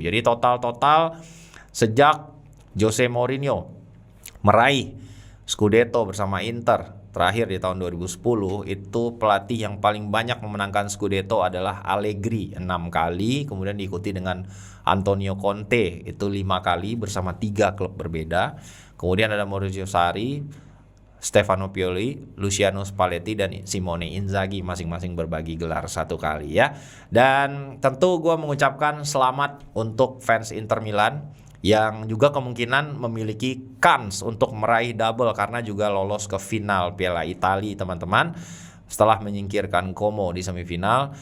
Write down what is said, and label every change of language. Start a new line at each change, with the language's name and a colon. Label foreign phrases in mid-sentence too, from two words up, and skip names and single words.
Indonesian: Jadi total sejak Jose Mourinho meraih Scudetto bersama Inter terakhir di tahun 2010, itu pelatih yang paling banyak memenangkan Scudetto adalah Allegri 6 kali, kemudian diikuti dengan Antonio Conte itu 5 kali bersama 3 klub berbeda. Kemudian ada Maurizio Sarri, Stefano Pioli, Luciano Spalletti, dan Simone Inzaghi masing-masing berbagi gelar 1 kali ya. Dan tentu gue mengucapkan selamat untuk fans Inter Milan yang juga kemungkinan memiliki kans untuk meraih double karena juga lolos ke final Piala Italia teman-teman setelah menyingkirkan Como di semifinal.